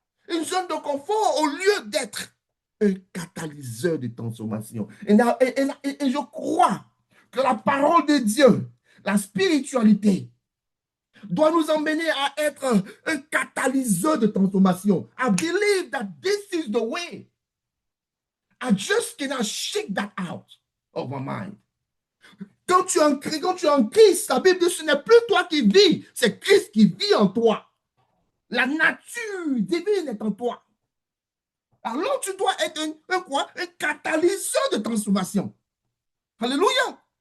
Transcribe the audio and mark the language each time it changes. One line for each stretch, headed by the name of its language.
French: Une zone de confort au lieu d'être un catalyseur de transformation. Et je crois que la parole de Dieu, la spiritualité, doit nous emmener à être un catalyseur de transformation.
English: I believe that this is the way. I just cannot shake that out of my mind.
French: Quand tu es en Christ, la Bible dit ce n'est plus toi qui vis, c'est Christ qui vit en toi. La nature divine est en toi. Alors tu dois être un catalyseur de transformation. Alléluia.